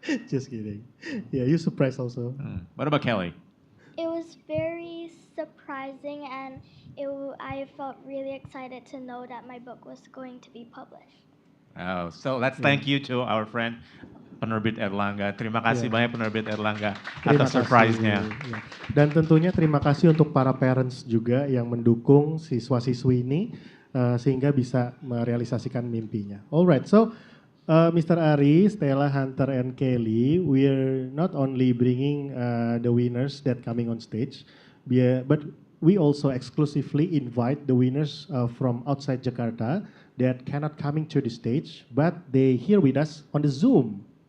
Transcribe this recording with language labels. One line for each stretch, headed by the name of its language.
English: Just kidding. Yeah, you surprised also. What about Kelly? It was very surprising, and I felt really excited to know that my book was going to be published. Oh, so let's thank you to our friend Penerbit Erlangga.
Indonesian: Terima kasih banyak Penerbit Erlangga atas surprise-nya. Ya. Dan tentunya terima kasih untuk para parents juga yang mendukung siswa-siswi ini sehingga bisa merealisasikan mimpinya.
English: Alright, so Mr. Ari, Stella, Hunter, and Kelly, we're not only bringing the winners that coming on stage, but we also exclusively invite the winners from outside Jakarta that cannot coming to the stage, but they here with us on the Zoom.